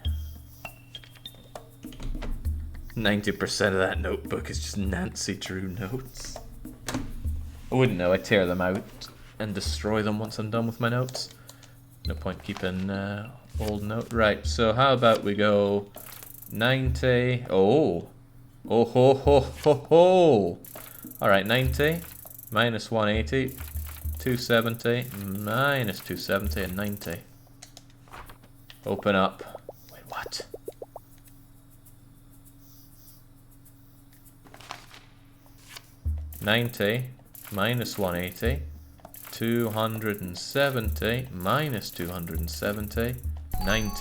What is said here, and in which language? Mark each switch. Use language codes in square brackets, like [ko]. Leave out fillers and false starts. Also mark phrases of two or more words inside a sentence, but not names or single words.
[en] 90% of that notebook is just Nancy Drew notes. I wouldn't know, I tear them out and destroy them once I'm done with my notes. No point keeping old note. Right, so how about we go 90, oh ho ho ho ho. Alright, 90 minus 180, 270 minus 270 and 90. Open up. Wait, what? $90 minus 180, 270 minus 270, 90.